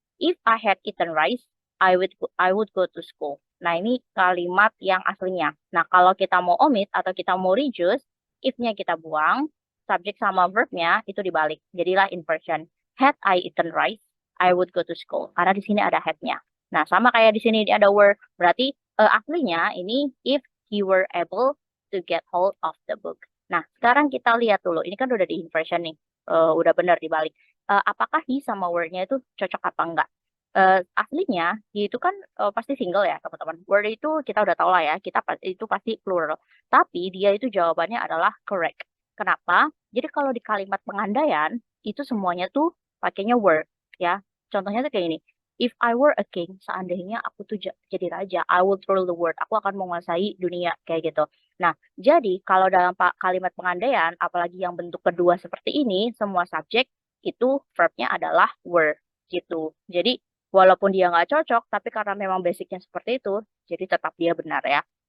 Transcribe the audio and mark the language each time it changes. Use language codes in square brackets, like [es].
[en] If I had eaten rice, I would go to school. [id] Nah, ini kalimat yang aslinya. Nah, kalau kita mau omit atau kita mau reduce, if-nya kita buang, subjek sama verb-nya itu dibalik. Jadilah inversion. [en] Had I eaten rice, I would go to school. [id] Karena di sini ada had-nya. Nah, sama kayak di sini ada were. Berarti aslinya ini [en] if he were able to get hold of the book. [id] Nah, sekarang kita lihat dulu. Ini kan udah di inversion nih. Udah benar dibalik. Apakah he sama were-nya itu cocok apa enggak? Aslinya he itu kan pasti single ya teman-teman. Were itu kita udah tahu lah ya, itu pasti plural. Tapi dia itu jawabannya adalah correct. Kenapa? Jadi kalau di kalimat pengandaian itu semuanya tuh pakainya were ya. Contohnya tuh kayak ini. [en] If I were a king, [id] seandainya aku tuh jadi raja, [en] I would rule the world. [id] Aku akan menguasai dunia kayak gitu. Nah, jadi kalau dalam kalimat pengandaian, apalagi yang bentuk kedua seperti ini, semua subjek itu verb-nya adalah were gitu. Jadi walaupun dia nggak cocok, tapi karena memang basicnya seperti itu, jadi tetap dia benar ya.